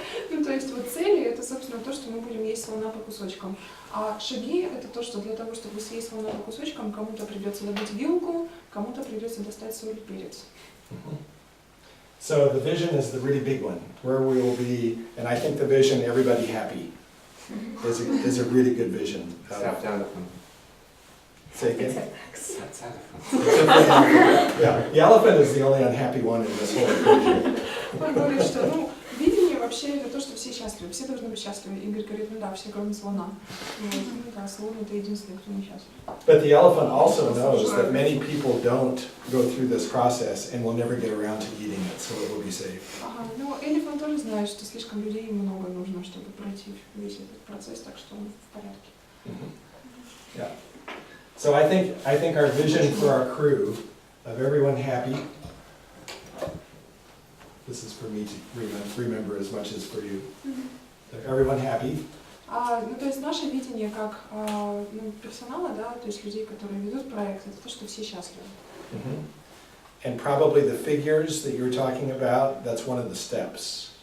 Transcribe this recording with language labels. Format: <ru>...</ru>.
<ru>Ну, то есть вот цели это, собственно, то, что мы будем есть слона по кусочкам. А шаги это то, что для того, чтобы съесть слона по кусочкам, кому-то придется добыть вилку, кому-то придется достать соль и перец.</ru> <en>So the vision is the really big one, where we will be, and I think the vision, everybody happy, is a really good vision. Except elephant. Say again? Except elephant. Yeah, the elephant is the only unhappy one in this whole equation.</en> <ru>Он говорит, что, ну, видение вообще это то, что все счастливы, все должны быть счастливы. Игорь говорит, ну да, все кроме слона. Вот, ну да, слон это единственный, кто не счастлив.</ru> <en>But the elephant also knows that many people don't go through this process and will never get around to eating it, so it will be safe.</en> <ru>Ага, ну элефант тоже знает, что слишком людей много нужно, чтобы пройти весь этот процесс, так что он в порядке.</ru> <en>Yeah. So I think our vision for our crew of everyone happy. This is for me to remember as much as for you. Everyone happy.</en> <ru>Ну, то есть наше видение как ну, персонала, да, то есть людей, которые ведут проект, это то, что все счастливы.</ru> <en>And probably the figures that you were talking about, that's one of the steps.</en>